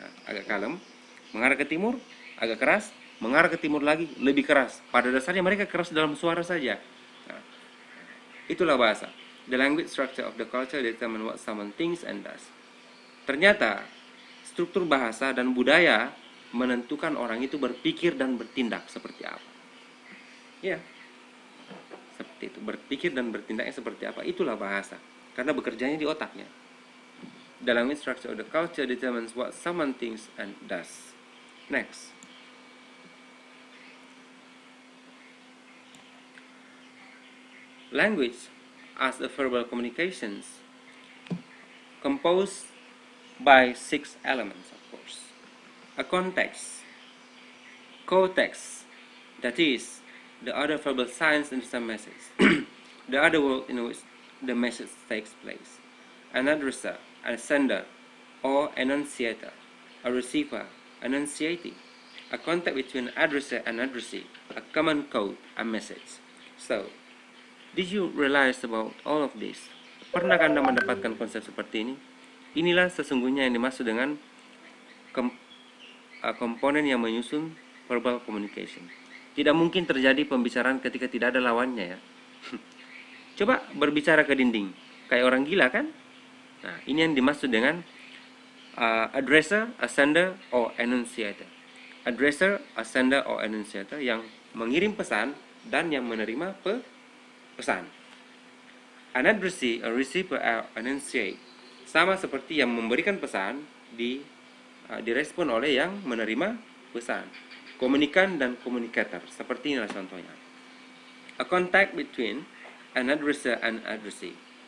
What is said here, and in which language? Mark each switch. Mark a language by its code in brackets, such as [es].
[id] Agak kalem, mengarah ke timur, agak keras, mengarah ke timur lagi, lebih keras. Pada dasarnya mereka keras dalam suara saja. Nah, itulah bahasa. [en] The language structure of the culture determine what someone thinks and does. [id] Ternyata, struktur bahasa dan budaya menentukan orang itu berpikir dan bertindak seperti apa. Ya, seperti itu. Berpikir dan bertindaknya seperti apa. Itulah bahasa. Karena bekerjanya di otaknya. [en] The language structure of the culture determines what someone thinks and does. Next. Language, as a verbal communications, composed by 6 elements, of course. A context, co-text, that is, the other verbal signs in some message, the other world in which the message takes place. An addresser, a sender, or enunciator, a receiver, enunciating, a contact between addresser and addressee, a common code, a message. So, did you realize about all of this? [id] Pernah Anda mendapatkan konsep seperti ini? Inilah sesungguhnya yang dimaksud dengan komponen yang menyusun verbal communication. Tidak mungkin terjadi pembicaraan ketika tidak ada lawannya ya. Coba berbicara ke dinding, kayak orang gila kan? Nah, ini yang dimaksud dengan [en] addresser, a sender, or enunciator. Addresser, a sender, or enunciator [id] yang mengirim pesan dan yang menerima pesan. [en] An addressee, a receiver, or enunciate. [id] Sama seperti yang memberikan pesan direspon oleh yang menerima pesan. Komunikan dan komunikator. Seperti inilah contohnya. [en] A contact between an addresser and addressee.